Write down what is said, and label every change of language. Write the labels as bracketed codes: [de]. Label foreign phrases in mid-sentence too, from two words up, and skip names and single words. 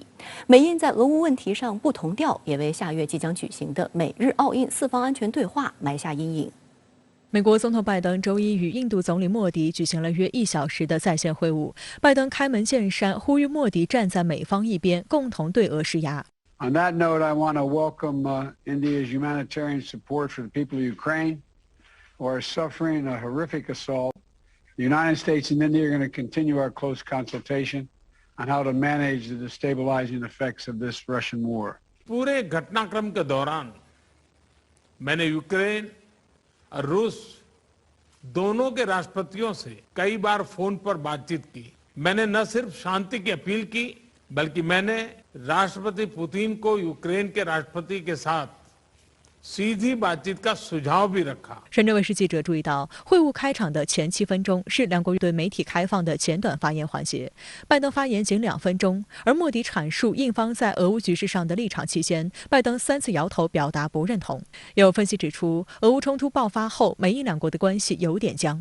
[zh] 美印在俄乌问题上不同调，也为下月即将举行的美日澳印四方安全对话埋下阴影。美国总统拜登周一与印度总理莫迪举行了约1小时的在线会晤。拜登开门见山，呼吁莫迪站在美方一边，共同对俄施压。 [en] On that note, I want to welcome India's humanitarian support for the people of Ukraine, who are suffering a horrific assault. The United States and India are going to continue our close consultation on how to manage the destabilizing effects of this Russian war. [hi] पूरे घटनाक्रम के दौरान मैंने यूक्रेन और रूस दोनों के राष्ट्रपतियों से कई बार फोन पर बातचीत की। मैंने न सिर्फ शांति की अपील की, बल्कि मैंने राष्ट्रपति पुतिन को यूक्रेन के राष्ट्रपति के साथ सीधी बातचीत का सुझाव भी रखा。 [zh] 深圳卫视记者注意到，会晤开场的前7分钟是两国对媒体开放的简短发言环节，拜登发言仅2分钟，而莫迪阐述印方在俄乌局势上的立场期间，拜登3次摇头表达不认同。有分析指出，俄乌冲突爆发后，美印两国的关系有点僵。